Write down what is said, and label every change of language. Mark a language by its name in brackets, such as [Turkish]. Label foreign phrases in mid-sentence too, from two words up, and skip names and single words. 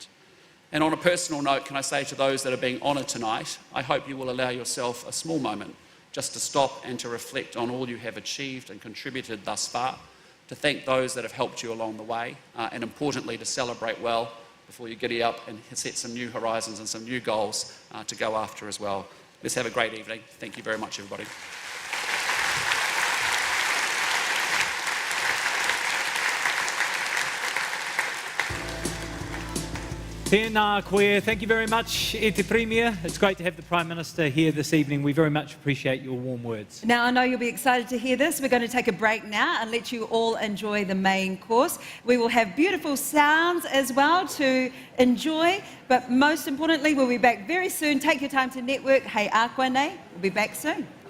[English] And on a personal note, can I say to those that are being honoured tonight, I hope you will allow yourself a small moment just to stop and to reflect on all you have achieved and contributed thus far, to thank those that have helped you along the way, and importantly, to celebrate well before you giddy up and set some new horizons and some new goals to go after as well. Let's have a great evening. Thank you very much, everybody. [Māori] Tēnā koe. [English] Thank you very much, [Māori] E Te Premier. [English] It's great to have the Prime Minister here this evening. We very much appreciate your warm words. Now, I know you'll be excited to hear this. We're going to take a break now and let you all enjoy the main course. We will have beautiful sounds as well to enjoy, but most importantly, we'll be back very soon. Take your time to network. [Māori] Hei ākuanei. [English] We'll be back soon.